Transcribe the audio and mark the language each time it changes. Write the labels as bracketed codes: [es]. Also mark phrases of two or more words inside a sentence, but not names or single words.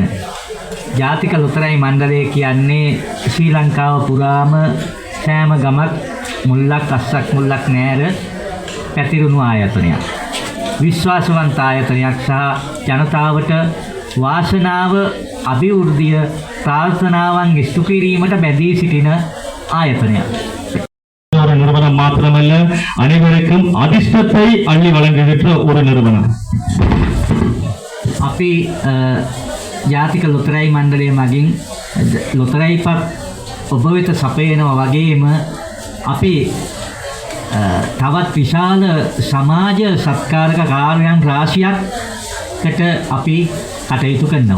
[si] ජාතික ලොතරැයි මණ්ඩලය කියන්නේ ශ්‍රී ලංකාව පුරාම සෑම ගමක් මුල්ලක් අස්සක් මුල්ලක් නෑර පැතිරුණු ආයතනයක්. විශ්වාසවන්ත ආයතනයක් සහ ජනතාවට වාසනාව අභිවෘද්ධිය ප්‍රාර්ථනාවන් ඉෂ්ට කිරීමට බැඳී සිටින ආයතනයක්. [ta] ஒரு நிறுவனமாக மாத்திரமல்ல அனைவருக்கும் அதிர்ஷ்டத்தை அள்ளி வழங்குகின்ற ஒரு நிறுவனம். [si] අපි ජාතික ලොතරැයි මණ්ඩලය මගින් ලොතරැයිපත් ඔබ වෙත සපයනවා වගේම අපි තවත් විශාල සමාජ සත්කාරක කාර්යයන් රාශියක්කට අපි කටයුතු කරනවා.